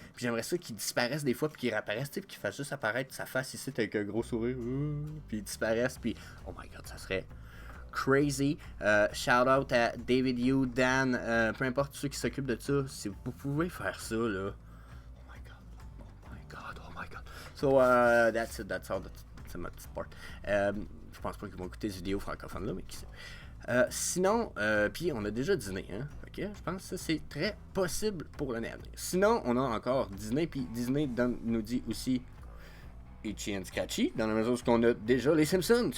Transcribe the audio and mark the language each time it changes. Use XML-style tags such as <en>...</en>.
<fr>Puis j'aimerais ça qu'il disparaisse des fois, puis qu'il réapparaisse, tu sais, puis qu'il fasse juste apparaître sa face ici avec un gros sourire. Puis il disparaisse, puis.</fr> <en>Oh my god,</en> <fr>ça serait crazy. Shout out à David Yu, Dan, peu importe ceux qui s'occupent de ça. Si vous pouvez faire ça, là. Oh my god.</fr> <en>So, that's it, that's all, that's</en> <fr>ma petite part. Je pense pas qu'ils vont écouter cette vidéo francophone là, mais qui sait. Sinon, puis on a déjà Disney, hein? Ok, je pense que ça c'est très possible pour l'année à venir. Sinon, on a encore Disney, puis Disney nous dit aussi Itchy and Scratchy, dans la mesure où on a déjà les Simpsons.</fr>